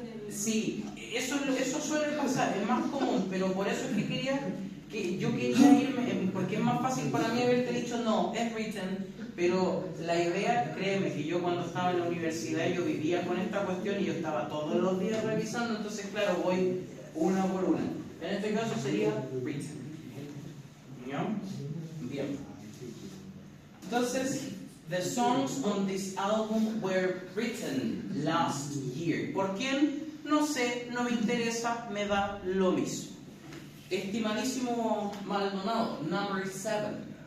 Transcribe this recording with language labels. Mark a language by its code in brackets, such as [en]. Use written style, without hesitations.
[es] Sí, eso suele pasar, es más común, pero por eso es que yo quería irme, porque es más fácil para mí haberte dicho no, es written, pero la idea, créeme, que yo cuando estaba en la universidad yo vivía con esta cuestión y yo estaba todos los días revisando, entonces claro, voy una por una. En este caso sería written. ¿Ya? Bien. Entonces, [en] the songs on this album were written last year. [es] ¿Por quién? No sé, no me interesa, me da lo mismo. Estimadísimo Maldonado, number 7.